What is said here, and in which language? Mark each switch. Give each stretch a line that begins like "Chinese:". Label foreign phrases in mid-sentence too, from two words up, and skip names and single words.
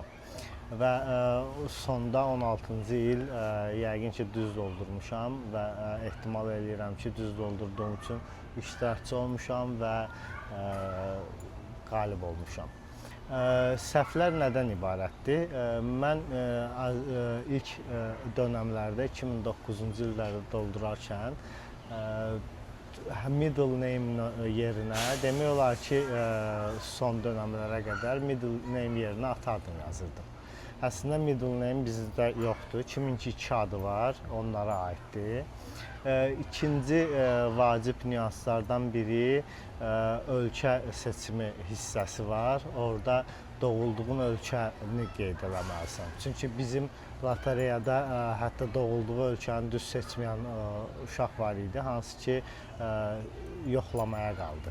Azerbaijani: Və sonda 16-cı il yəqin ki, düz doldurmuşam və ehtimal edirəm ki, düz doldurduğum üçün iştirakçı olmuşam və qalib olmuşam. Səhvlər nədən ibarətdir? Mən ilk dönəmlərdə 2009-cu illərdə doldurarkən
English: middle name
Azerbaijani: yerinə demək olar ki, son dönəmlərə qədər
English: middle name
Azerbaijani: yerinə ata adını yazırdım. Əslində
English: middle name
Azerbaijani: bizdə yoxdur. Kiminki 2 adı var, onlara aiddir. İkinci vacib nüanslardan biri ölkə seçimi hissəsi var. Orada doğulduğun ölkəni qeyd eləməlisən. Çünki bizim lotereyada hətta doğulduğu ölkəni düz seçməyən uşaq var idi, hansı ki yoxlamaya qaldı.